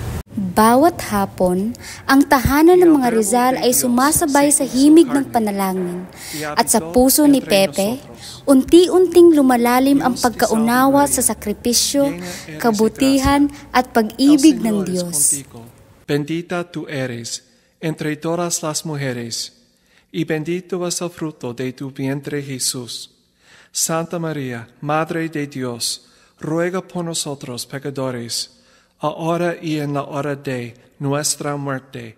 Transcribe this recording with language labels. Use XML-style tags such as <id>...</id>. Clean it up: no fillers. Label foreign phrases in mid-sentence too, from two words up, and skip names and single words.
<tl>Amen. Bawat hapon, ang tahanan ng mga Rizal ay sumasabay sa himig ng panalangin. At sa puso ni Pepe, unti-unting lumalalim ang pagkaunawa sa sakripisyo, kabutihan at pag-ibig ng Diyos.</tl> <es>Bendita tú eres entre todas las mujeres, y bendito es el fruto de tu vientre Jesús. Santa María, Madre de Dios, ruega por nosotros pecadores, ahora y en la hora de nuestra muerte.</es>